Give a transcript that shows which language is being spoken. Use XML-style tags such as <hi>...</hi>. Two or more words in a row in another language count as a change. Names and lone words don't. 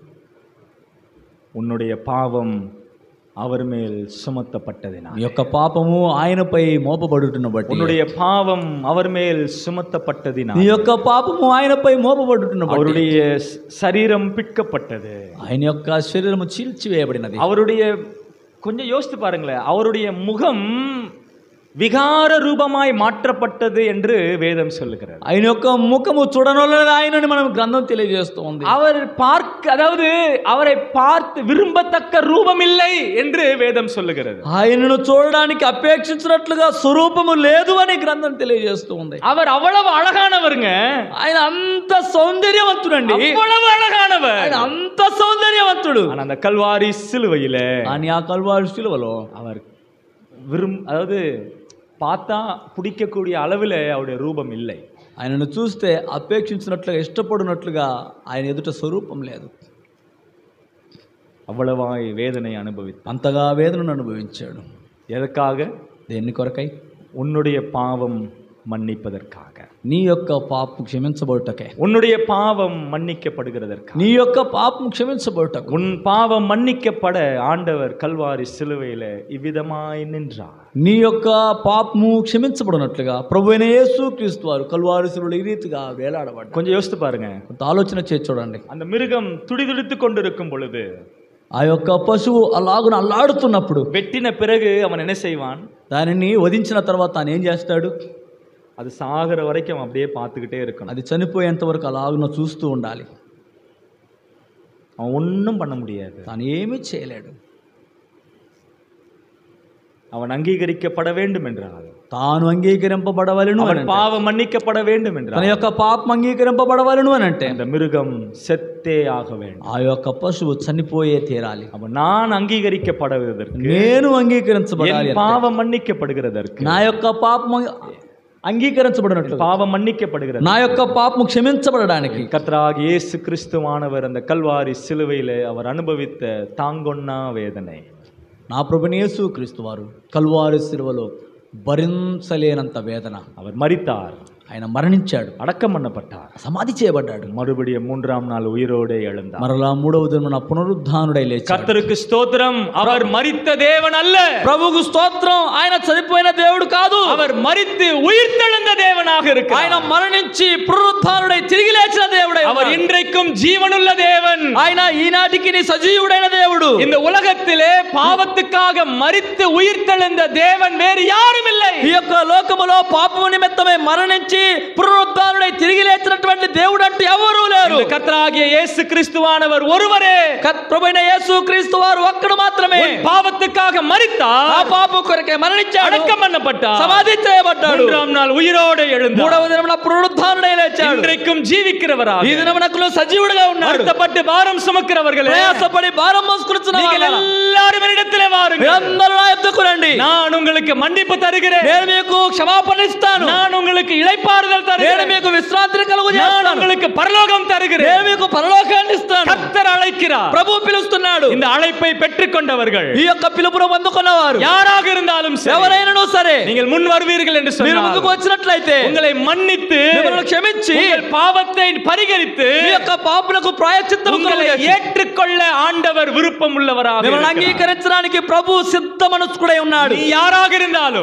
<ta>உன்னுடைய பாவம் அவர் மேல் சுமத்தப்பட்டதினால்.</ta> <te>నీ యొక్క పాపము ఆయనపై మోపబడుటను బట్టి.</te> <ta>உன்னுடைய பாவம் அவர் மேல் சுமத்தப்பட்டதினால்.</ta> <te>నీ యొక్క పాపము ఆయనపై మోపబడుటను బట్టి.</te> <ta>அவருடைய சரீரம் பிற்கப்பட்டது.</ta> <te>ఆయన యొక్క శరీరము చీల్చివేయబడినది.</te> <ta>அவருடைய, கொஞ்சம் யோசித்து பாருங்களேன், அவருடைய முகம் விகார ரூபமாய் மாற்றப்பட்டது என்று வேதம் சொல்லுகிறது.</ta> <te>ఆయన యొక్క ముఖము చూడనొల్లది ఆయనని మనం గ్రంథం తెలియజేస్తుంది.</te> <ta>அவர் அதாவது அவரை பார்த்து விரும்பத்தக்க ரூபம் இல்லை என்று வேதம் சொல்லுகிறது.</ta> <te>ఆయనను చూడడానికి అపేక్షించినట్లుగా స్వరూపము లేదు అని గ్రంథం తెలియజేస్తుంది.</te> <ta>அவர் అவ்வளவு అழகானவருங்க,</ta> <te>ఆయన అంత సౌందర్యవంతుడండి,</te> <ta>அவ்வளவு அழகானவர்,</ta> <te>ఆయన అంత సౌందర్యవంతుడు.</te> <ta>ஆனா அந்த கல்வாரி சிலுவையிலே,</ta> <te>అని ఆ కల్వారి శిలువలో</te> <ta>அவர் அதாவது பார்த்தா பிடிக்கக்கூடிய அளவில் அவருடைய ரூபம் இல்லை.</ta> <te>ఆయనను చూస్తే అపేక్షించినట్లుగా ఇష్టపడినట్లుగా ఆయన ఎదుట స్వరూపం లేదు.</te> <ta>அவ்வளவாய் வேதனை அனுபவித்தார்,</ta> <te>అంతగా వేదనను అనుభవించాడు.</te> <ta>எதற்காக?</ta> <te>దేని కొరకై?</te> <ta>உன்னுடைய பாவம் மன்னிப்பதற்காக,</ta> <te>నీ యొక్క పాపం క్షమించబడుటకే.</te> <ta>உன்னுடைய பாவம் மன்னிக்கப்படுகிறதற்காக,</ta> <te>నీ యొక్క పాపం క్షమించబడుటకు.</te> <ta>உன் பாவம் மன்னிக்கப்பட ஆண்டவர் கல்வாரி சிலுவையில இவ்விதமாய் நின்றார்.</ta> <te>నీ యొక్క పాపము క్షమించబడినట్లుగా ప్రభువైన యేసుక్రీస్తు వారు కల్వారి శిలువలో ఈ రీతిగా వేలాడబడ్డారు.</te> <ta>கொஞ்சம் யோசித்து பாருங்க.</ta> <te>కొంత ఆలోచన చేసి చూడండి.</te> <ta>அந்த மிருகம் துடிதுடித்து கொண்டிருக்கும் பொழுது,</ta> <te>ఆ యొక్క పశువు అలాగున అల్లాడుతున్నప్పుడు,</te> <ta>வெட்டின பிறகு அவன் என்ன செய்வான்?</ta> <te>దానిని వధించిన తర్వాత తాను ఏం చేస్తాడు?</te> <ta>அது சாகிற வரைக்கும் அப்படியே பார்த்துக்கிட்டே இருக்கணும்.</ta> <te>అది చనిపోయేంత వరకు అలాగున చూస్తూ ఉండాలి.</te> <ta>அவன் ஒன்றும் பண்ண முடியாது,</ta> <te>తాను ఏమీ చేయలేడు.</te> <ta>அவன் அங்கீகரிக்கப்பட வேண்டும் என்றால்,</ta> <te>తాను అంగీకరింపబడవలను</te> <ta>அவன் பாவம் மன்னிக்கப்பட வேண்டும்</ta> <te>తన</te> <ta>என்றால்,</ta> <te>యొక్క పాపం అంగీకరింపబడవలను అని అంటే</te> <ta>அந்த மிருகம் செத்தே ஆக வேண்டும்.</ta> <te>ఆ యొక్క పశువు చనిపోయే తీరాలి.</te> <ta>அவன் நான் அங்கீகரிக்கப்படுவதற்கு,</ta> <te>నేను అంగీకరించబడాలి,</te> <ta>என் பாவம் மன்னிக்கப்படுகிறதற்கு,</ta> <te>నా యొక్క పాపం అంగీకరించబడినట్లు,</te> <ta>பாவம் மன்னிக்கப்படுகிறது,</ta> <te>నా యొక్క పాపం క్షమించబడడానికి</te> <ta>கர்த்தராகிய இயேசு கிறிஸ்துவானவர் அந்த கல்வாரி சிலுவையிலே அவர் அனுபவித்த தாங்கொன்னா வேதனை,</ta> <te>నా ప్రభువైన యేసుక్రీస్తు వారు కల్వారి శిలువలో భరించలేనంత వేదన,</te> <ta>அவர் மரித்தார்,</ta> <te>ఆయన మరణించాడు,</te> <ta>அடக்கம் பண்ணப்பட்டார்,</ta> <te>సమాధి చేయబడ్డాడు,</te> <ta>மறுபடியும் 3ஆம் நாள் உயிரோடே எழுந்தார்.</ta> <te>మరలా 3వ దినమున పునరుద్ధానుడై లేచాడు.</te> <ta>கர்த்தருக்கு ஸ்தோத்திரம். அவர் மரித்த தேவன் அல்ல,</ta> <te>ప్రభువుకు స్తోత్రం. ఆయన చనిపోయిన దేవుడు కాదు,</te> <ta>அவர் மரித்து உயிர்த்தெழுந்த தேவனாக இருக்கிறார்.</ta> <te>ఆయన మరణించి పునరుద్ధానుడై తిరిగి లేచిన దేవుడై</te> <ta>அவர் இன்றைக்கும் ஜீவனுள்ள தேவன்.</ta> <te>ఆయన ఈనాటికి సజీవుడైన దేవుడు.</te> <ta>இந்த உலகத்திலே பாவத்துக்காக மரித்து உயிர்த்தெழுந்த தேவன் வேறு யாரும் இல்லை.</ta> <te>ఈ యొక్క లోకములో పాపము నిమిత్తమే మరణించి పునరుద్ధానుడై తిరిగి లేచినటువంటి దేవుడు అంటే ఎవరూ లేరు.</te> <ta>கர்த்தராகிய இயேசு கிறிஸ்துவானவர் ஒருவரே.</ta> <te>ప్రభువైన యేసు క్రీస్తు వారు ఒక్కడు మాత్రమే</te> <ta>பாவத்துக்காக மரித்தார்,</ta> <te>ఆ పాపం కొరకే మరణించాడు,</te> <ta>அடக்கம் பண்ணப்பட்டார்,</ta> <te>సమాధి చేయబడ్డాడు,</te> <ta>3ஆம் நாள் உயிரோடு எழுந்தார்,</ta> <te>3వ దినమున పునరుద్ధానుడై లేచాడు.</te> <ta>இன்றைக்கும் ஜீவிக்கிறவராக,</ta> <te>ఈ దినమునకులో సజీవుడిగా ఉన్నాడు.</te> <ta>வருத்தப்பட்டு பாரம் சுமக்கிறவர்களே,</ta> <te>ప్రయాసపడి భారం మోసుకొనుచున్న</te> <ta>நீங்கள் எல்லாரும் என்னிடத்திலே வாருங்கள்,</ta> <te>మీరందరూ నా యొద్దకు రండి,</te> <ta>நான் உங்களுக்கு மன்னிப்பு தருகிறேன்,</ta> <te>నేను మీకు క్షమాపణ ఇస్తాను,</te> <ta>நான் உங்களுக்கு இளைப்பாறுதல்</ta> <te>నేను</te> <ta>தருகிறேன்,</ta> <te>మీకు విశ్రాంతిని</te> <ta>நான்</ta> <te>కలుగజేస్తాను,</te> <ta>உங்களுக்கு பரலோகம் தருகிறேன்.</ta> <te>నేను మీకు పరలోకాన్ని ఇస్తాను.</te> <ta>கர்த்தர் அழைக்கிறார்,</ta> <te>ప్రభు పిలుస్తున్నాడు.</te> <ta>இந்த அழைப்பை பெற்றுக்கொண்டவர்கள்</ta> <te>ఈ యొక్క పిలుపును అందుకున్నవారు</te> <ta>யாராக இருந்தாலும் சரி,</ta> <te>ఎవరైనాను సరే,</te> <ta>நீங்கள் முன் வருவீர்கள் என்று</ta> <te>మీరు ముందుకు</te> <ta>சொன்னார்,</ta> <te>వచ్చినట్లయితే</te> <ta>உங்களை மன்னித்து</ta> <te>మిమ్మల్ని క్షమించి</te> <ta>உங்கள் பாவத்தை பரிகரித்து</ta> <te>మీ యొక్క పాపులకు ప్రాయశ్చిత్తము</te> <ta>உங்களை</ta> <te>కలుగజేసి</te> <ta>ஏற்றுக்கொள்ள ஆண்டவர் விருப்பம் உள்ளவராக</ta> <te>మిమ్మల్ని</te> <ta>இருக்கிறார்.</ta> <te>అంగీకరించడానికి ప్రభు సిద్ధ మనస్కుడై ఉన్నాడు.</te> <ta>நீ யாராக இருந்தாலும்,</ta>